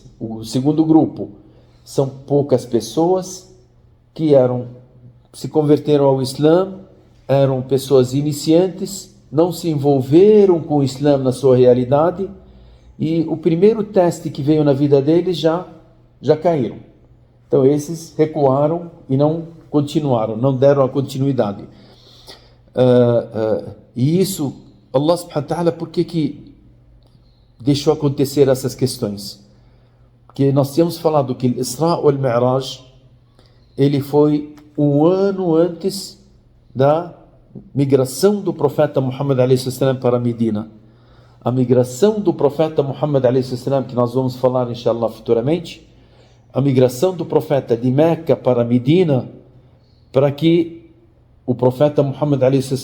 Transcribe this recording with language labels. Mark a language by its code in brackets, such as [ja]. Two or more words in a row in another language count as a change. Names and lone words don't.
[pt] O segundo grupo são poucas pessoas que se converteram ao Islã, eram pessoas iniciantes, não se envolveram com o Islã na sua realidade, e o primeiro teste que veio na vida deles já caíram. Então esses recuaram e não continuaram, não deram a continuidade. E isso, [ar] الله سبحانه وتعالى, [pt] por que deixou acontecer essas questões? Porque nós tínhamos falado que o Isra wal Mi'raj, ele foi um ano antes da migração do profeta Muhammad a.s. para Medina. A migração do profeta Muhammad a.s., que nós vamos falar inshallah futuramente, a migração do profeta de Meca para Medina, para que o profeta Muhammad a.s.